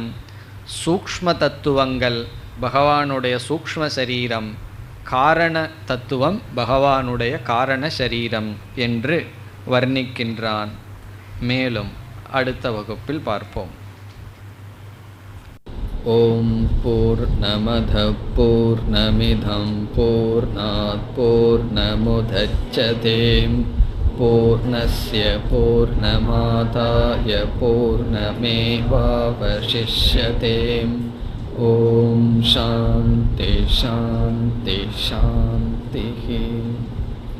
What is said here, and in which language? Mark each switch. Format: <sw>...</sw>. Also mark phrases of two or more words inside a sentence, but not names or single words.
<ta>சூக்ஷ்ம தத்துவங்கள் பகவானுடைய சூக்ஷ்ம சரீரம். காரண தத்துவம் பகவானுடைய காரண சரீரம் என்று வர்ணிக்கின்றான். மேலும் அடுத்த வகுப்பில் பார்ப்போம்.</ta> <sa>ओम् पूर्णमदः पूर्णमिदम् पूर्णात् पूर्णमुदच्यते पूर्णस्य पूर्णमादाय पूर्णमेवावशिष्यते. ओम् शान्तिः शान्तिः शान्तिः.</sa>